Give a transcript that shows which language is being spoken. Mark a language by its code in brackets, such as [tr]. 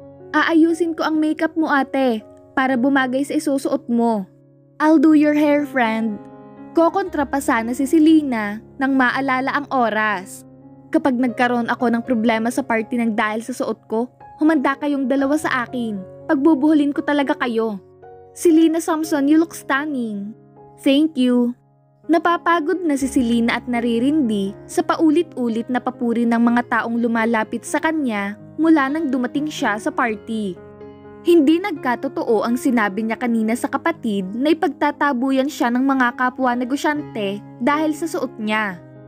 [tl] Aayusin ko ang makeup mo ate para bumagay sa isusuot mo. [en] I'll do your hair friend. [tl] Nagkokontra pa sana si Selena nang maalala ang oras. Kapag nagkaroon ako ng problema sa party ng dahil sa suot ko, humanda kayong dalawa sa akin. Pagbubuhulin ko talaga kayo. [en] Selena Samson, you look stunning. Thank you. [tl] Napapagod na si Selena at naririndi sa paulit-ulit na papuri ng mga taong lumalapit sa kanya mula nang dumating siya sa party. Hindi nagkatotoo ang sinabi niya kanina sa kapatid na ipagtatabuyan siya ng mga kapwa negosyante dahil sa suot niya.